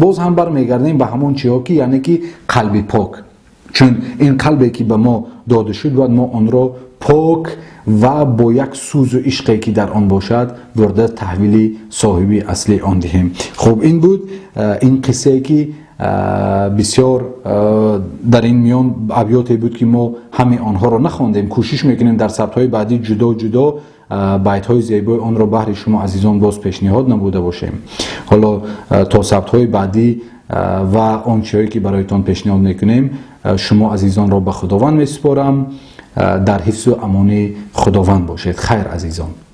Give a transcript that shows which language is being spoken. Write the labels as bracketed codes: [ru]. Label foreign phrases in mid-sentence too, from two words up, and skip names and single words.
[fa] باز هم برمیگردیم به همون چیزا که یعنی که قلب پاک، چون این قلبی که به ما داده شد باید ما آن را پاک و با یک سوز و عشقی که در آن باشد برده تحویل صاحبی اصلی آن دهیم. خب این بود این قصه که بسیار در این میان ابیاتی بود که ما همه آنها را نخواندیم. کوشش میکنیم در سبت‌های بعدی جدا [tg] байтҳои зебои онро баҳри шумо азизон боз пешниҳод намуда бошем. ҳоло то сабтҳои баъдӣ ва он чизое ки бароятон пешниҳод мекунем, шумо азизонро ба худованд месупорам. дар ҳифзу амони худованд бошед. хайр азизон.